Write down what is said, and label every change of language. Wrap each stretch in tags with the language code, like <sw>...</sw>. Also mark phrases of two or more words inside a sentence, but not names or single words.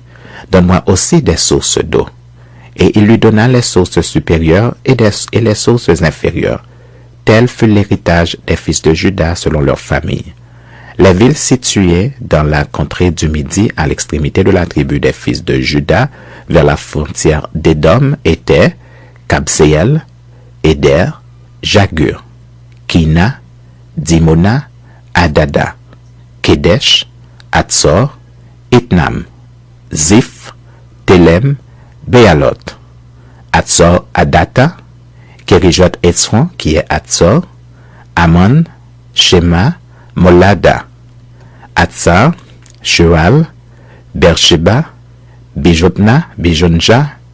<fr>Donne-moi aussi des sources d'eau. » Et il lui donna les sources supérieures et les sources inférieures. Tel fut l'héritage des fils de Juda selon leur famille. Les villes situées dans la contrée du Midi à l'extrémité de la tribu des fils de Juda vers la frontière d'Édom étaient Kabseel, Éder, Jagur, Kina, Dimona, Adada, Kedesh, Hatzor, Itnam, Ziph, Telem, Béalot, Hatzor Adata, Kérijot Etzron, qui est Hatzor, Amon, Shema, Molada, Hatzar, Shual, Beersheba, Bijotna, Bijonja,</fr>